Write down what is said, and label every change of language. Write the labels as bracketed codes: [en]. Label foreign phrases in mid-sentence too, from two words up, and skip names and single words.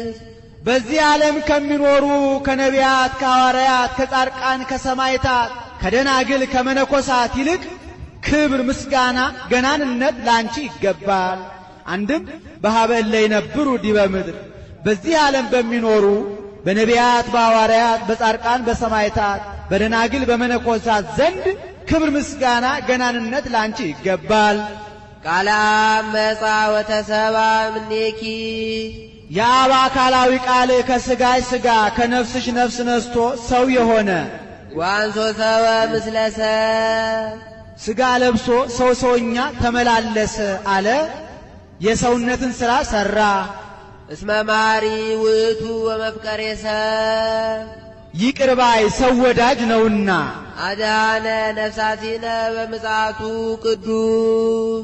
[am] በዚህ ዓለም ከሚኖሩ ከነቢያት ከሐዋርያት ከጻድቃን ከሰማዕታት ከደናግል ከመነኮሳት ይልቅ ክብር ምስጋና ገናንነት ላንቺ ይገባል። አንድም [gez] በሀበል ለይነብሩ ዲበ ምድር [am] በዚህ ዓለም በሚኖሩ በነቢያት በሐዋርያት በጻድቃን በሰማዕታት በደናግል በመነኮሳት ዘንድ ክብር ምስጋና ገናንነት ላንቺ ይገባል። [gez] ቃለ መጻ ወተሰባ እምኔኪ [am] የአብ አካላዊ ቃል ከሥጋሽ ሥጋ ከነፍስሽ ነፍስ ነስቶ ሰው የሆነ [gez] ወአንሶ ሰበ ምስለ ሰብ [am] ሥጋ ለብሶ ሰው ሰውኛ ተመላለሰ አለ። የሰውነትን ሥራ ሠራ። [gez] እስመ ማሪ ውእቱ ወመፍቀሬ ሰብ [am] ይቅር ባይ ሰው ወዳጅ ነውና [gez] አዳነ ነፍሳቲነ በምጽአቱ ቅዱስ